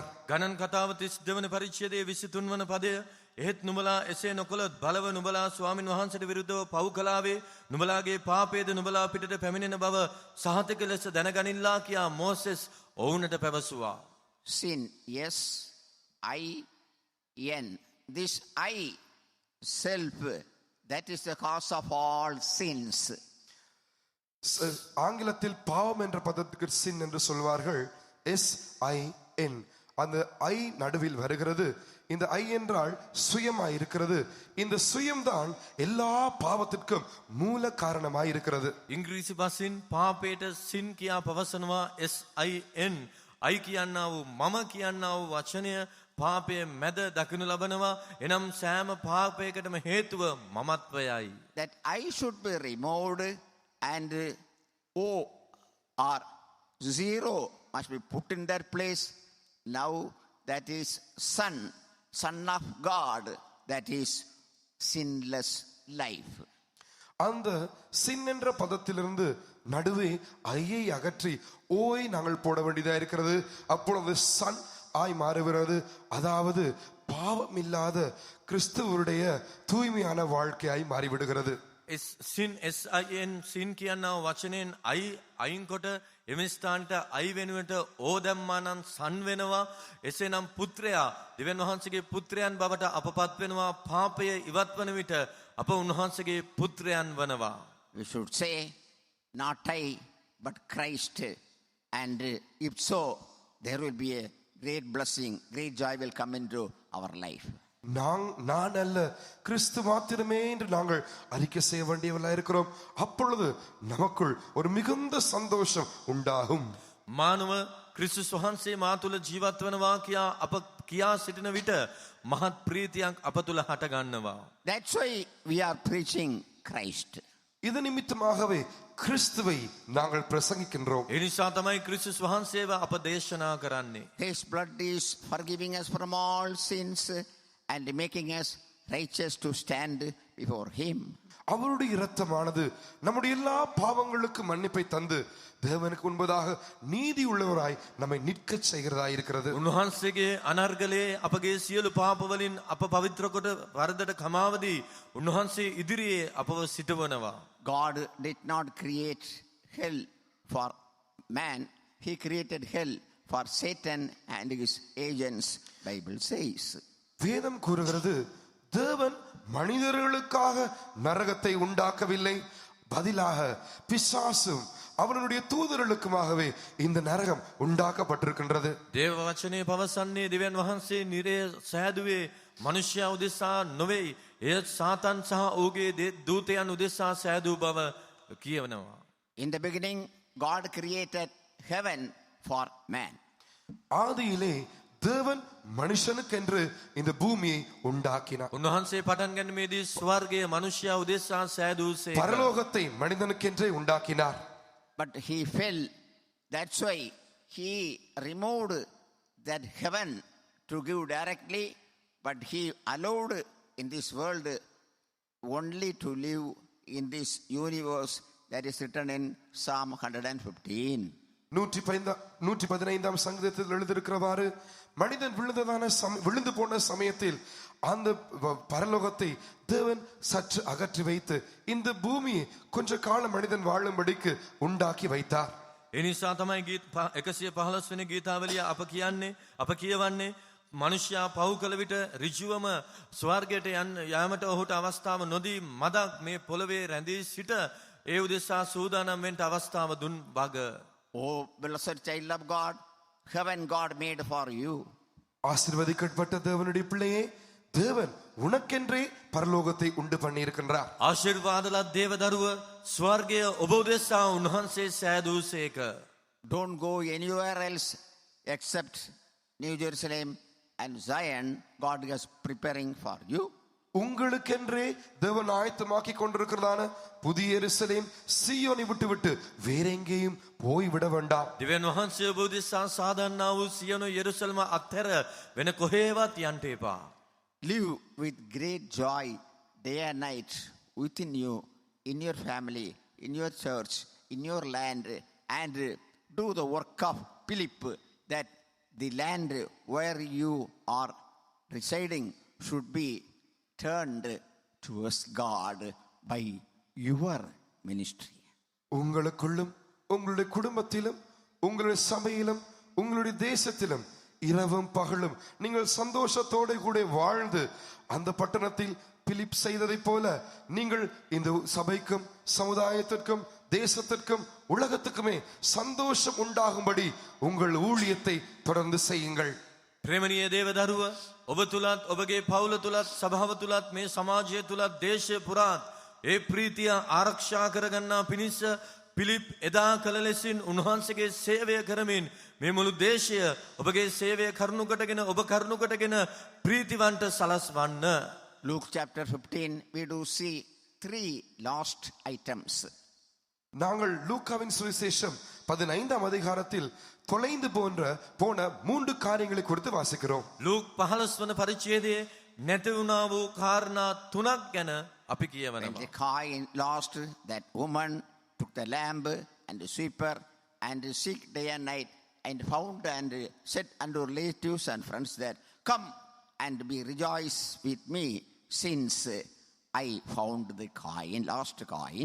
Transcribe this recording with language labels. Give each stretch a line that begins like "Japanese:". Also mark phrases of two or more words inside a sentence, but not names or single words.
Sinhala: ගණන් කතාව 32 වන පරිච්ඡේදයේ 23 වන පදය, එහෙත් නුඹලා එසේ නොකළොත් බලව නුඹලා ස්වාමින් වහන්සේට විරුද්ධව පව් කළාවේ නුඹලාගේ පාපයද නුඹලා පිටට පැමිණෙන බව සහතික ලෙස දැනගනිල්ලා කියා මෝසෙස් ඔවුන්ට පැවසුවා.
English: Sin, yes, I-N. This I, self, that is the cause of all sins.
Tamil: ஆங்கிலத்தில் பாவம் என்ற பதத்துக்கு சின் என்று சொல்வார்கள். SIN. அந்த ஐ நடுவில் வருகிறது. இந்த ஐ என்றால் சுயமாய் இருக்கிறது. இந்த சுயம்தான் எல்லா பாவத்திற்கும் மூல காரணமாய் இருக்கிறது.
Sinhala: ඉංග්‍රීසි භාෂෙන් පාපයට සින් කියා පවසනවා SIN. I කියන්නා වූ මම කියන්නා වූ වචනය පාපයේ මැද දකිනු ලබනවා. එනම් සෑම පාපයකටම හේතුව මමත්වයයි.
English: That I should be removed and O or zero must be put in their place. Now that is son of God, that is sinless life.
Tamil: அந்த சின் என்ற பதத்திலிருந்து நடுவே ஐயை அகற்றி ஓய் நாங்கள் போட வேண்டியதா இருக்கிறது. அப்பொழுது சன் ஆய் மாறுகிறது. அதாவது பாவம் இல்லாத கிறிஸ்துவருடைய தூய்மையான வாழ்க்கையாய் மாறிவிடுகிறது.
Sinhala: සින් SIN සින් කියන්නා වචනයෙන් අයින් කොට එම ස්ථානට අයි වෙනුවට ඕ දැම්මා නම් සන් වෙනවා. එසේනම් පුත්‍රයා දෙවියන් වහන්සේගේ පුත්‍රයන් බවට අපපත් වෙනවා. පාපය ඉවත් වන විට අප උන්වහන්සේගේ පුත්‍රයන් වනවා.
English: We should say not I but Christ, and if so there will be a great blessing, great joy will come into our life.
Tamil: நான் அல்ல கிறிஸ்து மாத்திரமே என்று நாங்கள் அறிக்கை செய்ய வேண்டியவர்களாக இருக்கிறோம். அப்பொழுது நமக்குள் ஒரு மிகுந்த சந்தோஷம் உண்டாகும்.
Sinhala: මානව ක්‍රිස්තුස් වහන්සේ මා තුළ ජීවත් වනවා කියා අප කියා සිටින විට මහත් ප්‍රීතියක් අප තුළ හට ගන්නවා.
English: That's why we are preaching Christ.
Tamil: இது நிமித்தமாகவே கிறிஸ்துவை நாங்கள் பிரசங்கிக்கின்றோம்.
Sinhala: ඒ නිසා තමයි ක්‍රිස්තුස් වහන්සේව අප දේශනා කරන්නේ.
English: His blood is forgiving us from all sins and making us righteous to stand before him.
Tamil: அவருடைய இரத்தமானது நம்முடைய எல்லா பாவங்களுக்கு மன்னிப்பை தந்து தேவனுக்கு முன்பதாக நீதி உள்ளவராய் நம்மை நிற்க செய்கிறதாய் இருக்கிறது.
Sinhala: උන්වහන්සේගේ අනර්ගලයේ අපගේ සියලු පාප වලින් අප පවිත්‍ර කොට වරදට කමාවදී උන්වහන්සේ ඉදිරියේ අපව සිටවනවා.
English: God did not create hell for man. He created hell for Satan and his agents, Bible says.
Tamil: வேதம் கூறுகிறது, தேவன் மனிதர்களுக்காக நரகத்தை உண்டாக்கவில்லை, பதிலாக பிசாசும் அவனுடைய தூதர்களுக்குமாகவே இந்த நரகம் உண்டாக்கப்பட்டிருக்கின்றது.
Sinhala: දේව වචනේ පවසන්නේ දෙවියන් වහන්සේ නිරය සෑදුවේ මනුෂ්‍යයා උදෙසා නොවේ. එය සාතන් සහ ඔහුගේ දූතයන් උදෙසා සෑදූ බව කියවනවා.
English: In the beginning, God created heaven for man.
Tamil: ஆதியிலே தேவன் மனுஷனுக்கென்று இந்த பூமியை உண்டாக்கினார்.
Sinhala: උන්වහන්සේ පටන් ගැනීමේදී ස්වර්ගයේ මනුෂ්‍යයා උදෙසා සෑදූසේ.
Tamil: பரலோகத்தை மனிதனுக்கென்றே உண்டாக்கினார்.
English: But he fell. That's why he removed that heaven to give directly, but he allowed in this world only to live in this universe that is written in Psalm 115.
Tamil: 115 சங்கீதத்தில் எழுதியிருக்கிறவாறு, மனிதன் விழுந்து போன சமயத்தில் அந்த பரலோகத்தை தேவன் சற்று அகற்றி வைத்து இந்த பூமியை கொஞ்ச காலம் மனிதன் வாழும்படிக்கு உண்டாக்கி வைத்தார்.
Sinhala: ඒ නිසා තමයි 115 වෙනි ගීතාවලිය අප කියවන්නේ මනුෂ්‍යයා පව් කළ විට ඍජුවම ස්වර්ගයට යාමට ඔහුට අවස්ථාව නොදී මදක් මේ පොළවේ රැඳී සිට ඒ උදෙසා සූදානම් වෙන්න අවස්ථාව දුන් වග.
English: Oh, blessed child of God, heaven God made for you.
Tamil: ஆசீர்வதிக்கப்பட்ட தேவனுடைய பிள்ளையே, தேவன் உனக்கென்றே பரலோகத்தை உண்டு பண்ணி இருக்கின்றார்.
Sinhala: ආශිර්වාදලත් දේව දරුව ස්වර්ගය ඔබ උදෙසා උන්වහන්සේ සෑදූසේක.
English: Don't go anywhere else except New Jerusalem and Zion. God is preparing for you.
Tamil: உங்களுக்கென்றே தேவன் ஆயத்தமாக்கி கொண்டிருக்கிறதான புதிய எருசலேம் சீயோனை விட்டுவிட்டு வேற எங்கேயும் போய்விட வேண்டாம்.
Sinhala: දෙවියන් වහන්සේ ඔබ උදෙසා සාදන්නා වූ සියනු යෙරුසලම අත්හැර වෙන කොහේවත් යන්න එපා.
English: Live with great joy day and night within you, in your family, in your church, in your land, and do the work of Philip, that the land where you are residing should be turned towards God by your ministry.
Tamil: உங்களுக்குள்ளும் உங்களுடைய குடும்பத்திலும் உங்களுடைய சபையிலும் உங்களுடைய தேசத்திலும் இரவும் பகலும் நீங்கள் சந்தோஷத்தோடு கூட வாழ்ந்து அந்த பட்டணத்தில் பிலிப் செய்ததைப் போல நீங்கள் இந்த சபைக்கும் சமுதாயத்திற்கும் தேசத்திற்கும் உலகத்துக்குமே சந்தோஷம் உண்டாகும்படி உங்கள் ஊழியத்தை தொடர்ந்து செய்யுங்கள்.
Sinhala: ප්‍රේමණීය දේව දරුව ඔබ තුලත් ඔබගේ පවුල තුලත් සභාව තුලත් මේ සමාජය තුලත් දේශය පුරාත් ඒ ප්‍රීතිය ආරක්ෂා කරගන්නා පිණිස පිලිප් එදා කළ ලෙසින් උන්වහන්සේගේ සේවය කරමින් මේ මුළු දේශය ඔබගේ සේවය කරුණු කොටගෙන ඔබ කරුණු කොටගෙන ප්‍රීතිවන්ත සලස්වන්න.
English: Luke chapter 15, we do see 3 lost items.
Tamil: நாங்கள் லூக்காவின் சுவிசேஷம் 15ஆம் அதிகாரத்தில் தொலைந்து போன 3 காரியங்களை குறித்து வாசிக்கிறோம்.
Sinhala: ලූක් 15 වන පරිච්ඡේදයේ නැති වුණා වූ කාරණා 3ක් ගැන අපි
English: When
Sinhala: කියවනවා.
English: the coin lost, that woman took the lamb and the sweeper and seek day and night and found and said unto relatives and friends that, come and be rejoice with me, since I found the coin, lost coin.